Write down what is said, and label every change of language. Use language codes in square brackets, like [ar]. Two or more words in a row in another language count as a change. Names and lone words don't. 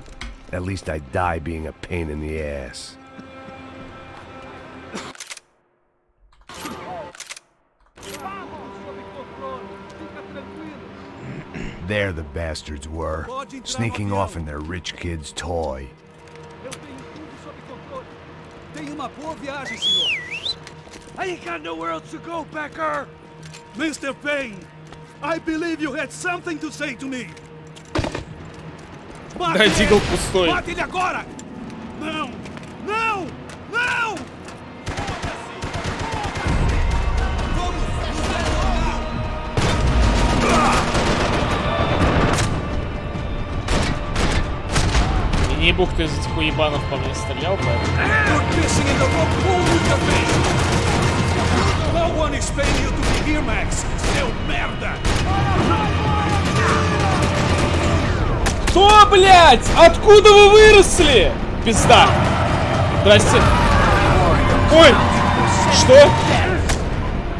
[en] At least I'd die being a pain in the ass. There the bastards were, sneaking off in their rich kid's toy. [pt] Tenha uma boa viagem, senhor. [en] I ain't got nowhere else to go, Becker. Mr. Payne, I believe you had something to say to me. [ru] Да, Дигл пустой. [pt] Mate ele agora! Não! Não! Não! [ru] Не бог кто из этих уебанов по мне стрелял, поэтому... [en] No one expected you to be here, Max. [pt] Seu merda! [ru] Кто, блядь? Откуда вы выросли? Пизда. Здрасте. Ой! Что?